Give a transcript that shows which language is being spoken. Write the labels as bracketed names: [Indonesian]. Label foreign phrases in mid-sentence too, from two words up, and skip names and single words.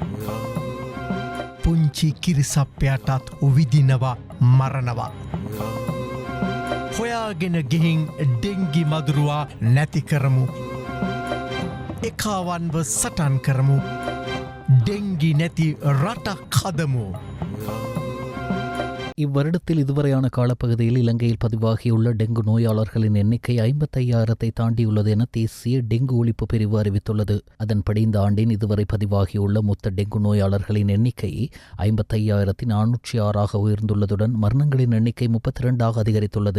[Sinhala] පුංචි කිරිසප්පයටත් විදිනවා මරනවා. හොයාගෙන ගිහින් ඩෙංගි මදුරුවා නැති කරමු. එකාවන්ව සටන් කරමු. ඩෙංගි නැති රටක් හදමු. [Tamil] இவ்வருடத்தில் இதுவரையான காலப்பகுதியில் இலங்கையில் பதிவாகியுள்ள டெங்கு நோயாளர்களின் எண்ணிக்கை 55,000 தாண்டியுள்ளது என தேசிய டெங்கு ஒழிப்பு பிரிவு அறிவித்துள்ளது. அதன்படி இந்த ஆண்டின் இதுவரை பதிவாகியுள்ள மொத்த டெங்கு நோயாளர்களின் எண்ணிக்கை 55,406 உயர்ந்துள்ளதுடன் மரணங்களின் எண்ணிக்கை 32 அதிகரித்துள்ளது.